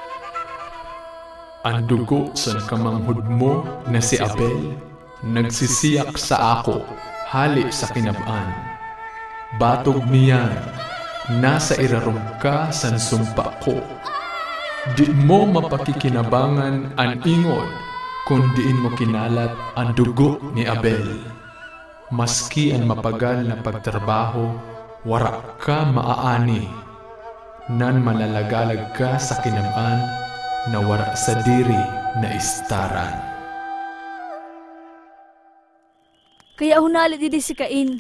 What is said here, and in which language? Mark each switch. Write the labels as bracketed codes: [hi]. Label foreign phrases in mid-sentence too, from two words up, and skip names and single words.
[bik] Ang dugo sa kamanghod mo na si Abel, nagsisiyak sa ako, hali sa kinabaan. Batog niyan, nasa irarong ka sa sumpa ko. Di mo mapakikinabangan ang ingod kung diin mo kinalat ang dugo ni Abel. Maski ang mapagal na pagtrabaho, wara ka maaani. Nan malalagalag ka sa kinabaan na wara sa diri na istaran. Kaya hunali didi si Cain.